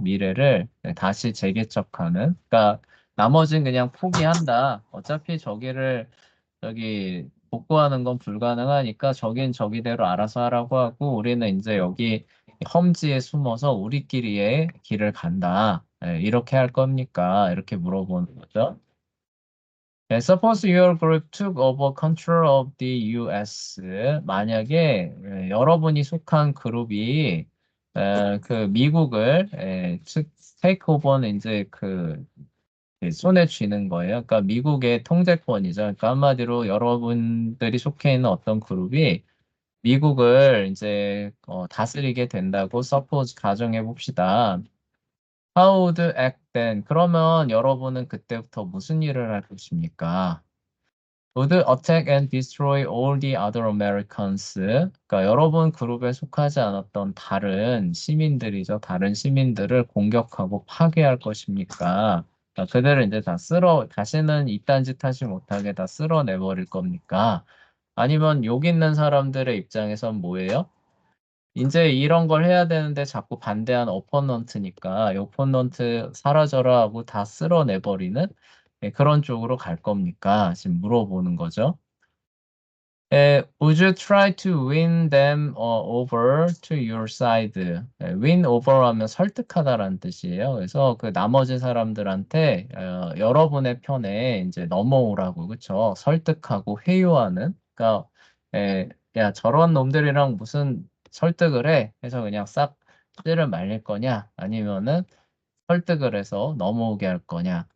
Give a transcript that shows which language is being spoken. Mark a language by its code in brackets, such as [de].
[ko] 미래를 다시 재개척하는 그러니까 나머진 그냥 포기한다. 어차피 저기 복구하는 건 불가능하니까 저긴 저기대로 알아서 하라고 하고 우리는 이제 여기 험지에 숨어서 우리끼리의 길을 간다. 이렇게 할 겁니까? 이렇게 물어보는 거죠. [en] Suppose your group took over control of the US. [ko] 만약에 여러분이 속한 그룹이 그 미국을 [en] take over [ko] 는 이제 그 손에 쥐는 거예요. 그러니까 미국의 통제권이죠. 그러니까 한마디로 여러분들이 속해 있는 어떤 그룹이 미국을 이제 다스리게 된다고 suppose 가정해 봅시다. [en] How would you act then? [ko] 그러면 여러분은 그때부터 무슨 일을 할 것입니까? [en] Would attack and destroy all the other Americans. [ko] 그러니까 여러분 그룹에 속하지 않았던 다른 시민들이죠. 다른 시민들을 공격하고 파괴할 것입니까? 그러니까 그들을 이제 다시는 이딴 짓 하지 못하게 다 쓸어내버릴 겁니까? 아니면 욕 있는 사람들의 입장에선 뭐예요? 이제 이런 걸 해야 되는데 자꾸 반대한 어포넌트니까 어포넌트 사라져라 하고 다 쓸어내버리는 그런 쪽으로 갈 겁니까? 지금 물어보는 거죠. [en] Would you try to win them over to your side? win over [ko] 하면 설득하다라는 뜻이에요. 그래서 그 나머지 사람들한테 여러분의 편에 이제 넘어오라고, 그쵸? 설득하고 회유하는. 그러니까 야, 저런 놈들이랑 무슨 설득을 해? 해서 그냥 싹 찌를 말릴 거냐? 아니면은 설득을 해서 넘어오게 할 거냐?